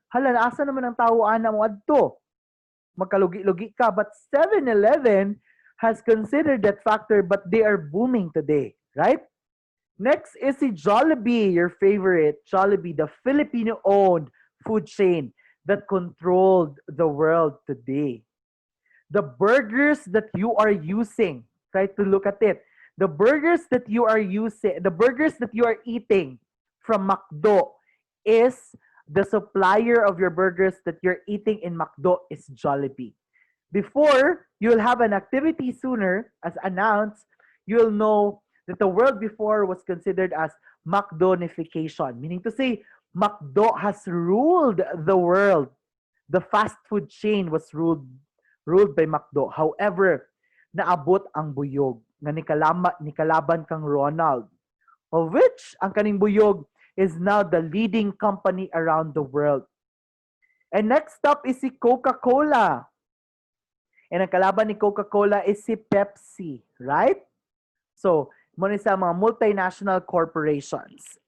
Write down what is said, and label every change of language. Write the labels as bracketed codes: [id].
[ceb] Hala, asa naman ang tao ana mo adto? Magkalugi-lugi ka. [en] But 7-Eleven has considered that factor, but they are booming today, right? Next is si Jollibee, your favorite. Jollibee, the Filipino-owned food chain that controlled the world today. The burgers that you are using, try to look at it. The burgers that you are eating from McDo is the supplier of your burgers that you're eating in McDo is Jollibee. Before you'll have an activity sooner, as announced, you'll know that the world before was considered as McDonification, meaning to say McDo has ruled the world. The fast food chain was ruled by McDo. [ceb] However, naabot ang buyog nga nikalaban kang Ronald [en] of which [ceb] ang kaning buyog [en] is now the leading company around the world. And next up is si Coca-Cola. And [ceb] ang kalaban ni [en] Coca-Cola is si Pepsi, right? [ceb] So, muna sa mga multinational corporations.